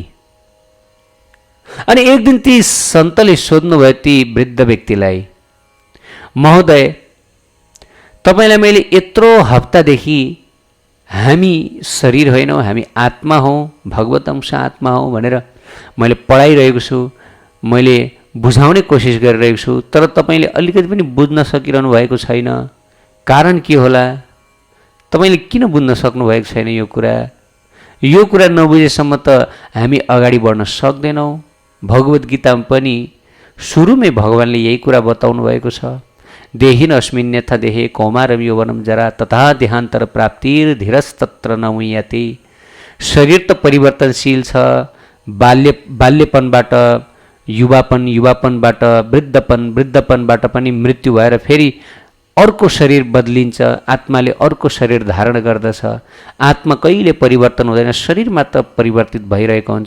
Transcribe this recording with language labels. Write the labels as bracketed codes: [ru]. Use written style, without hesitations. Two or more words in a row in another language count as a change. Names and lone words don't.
[ne] अनि एक दिन ती सन्तले सोध्नुभयो ती वृद्ध व्यक्तिलाई, महोदय तपाईँलाई मैले यत्रो हप्तादेखि हामी शरीर होइनौँ, हामी आत्मा हौँ, भगवत अंश आत्मा हौँ भनेर मैले पढाइरहेको छु, मैले बुझाउने कोसिस गरिरहेको छु, तर तपाईँले अलिकति पनि बुझ्न सकिरहनु भएको छैन। कारण के होला? तपाईँले किन बुझ्न सक्नुभएको छैन यो कुरा? यो कुरा नबुझेसम्म त हामी अगाडि बढ्न सक्दैनौँ। भगवत गीतामा पनि सुरुमै भगवानले यही कुरा बताउनु भएको छ, [sa] देहिन अस्मिन् यथा देहे कौमारम यौवनम जरा तथा देहान्तर प्राप्तिर धीरस्तत्र न मुह्यते। [ne] शरीर त परिवर्तनशील छ, बाल्यपनबाट युवापन, युवापनबाट वृद्धपन, वृद्धपनबाट पनि मृत्यु भएर फेरि अर्को शरीर बदलिन्छ, आत्माले अर्को शरीर धारण गर्दछ। आत्मा कहिले परिवर्तन हुँदैन, शरीर मात्र परिवर्तित भइरहेको हुन्छ।